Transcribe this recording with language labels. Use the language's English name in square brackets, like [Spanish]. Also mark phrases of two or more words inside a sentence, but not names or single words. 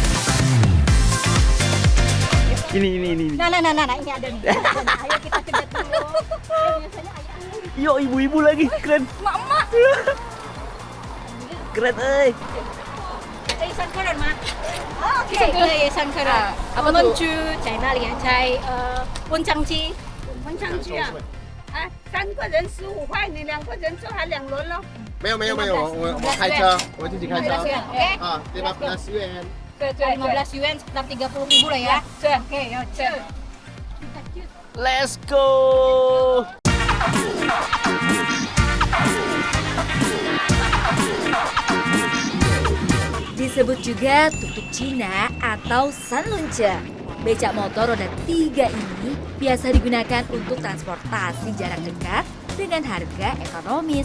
[Indonesian] Ini. Nah, ini ada nih. Ayo kita kejar dulu. Yo, ibu-ibu lagi, keren. Mak-mak. Keren, eh. Sangkaran, Mak. Oke, sangkaran. Apa tuh? [Chinese] 去在那里在文昌区啊。啊，3个人15块，你2个人就还2轮咯。没有，我开车，我自己开车。 OK，啊，对吧？10元。 [Indonesian] 15 yuan sekitar 30.000 lah ya. Oke, ya. [English] Let's go. [Indonesian] Disebut juga tuk-tuk Cina atau sanlunce. Becak motor roda 3 ini biasa digunakan untuk transportasi jarak dekat dengan harga ekonomis.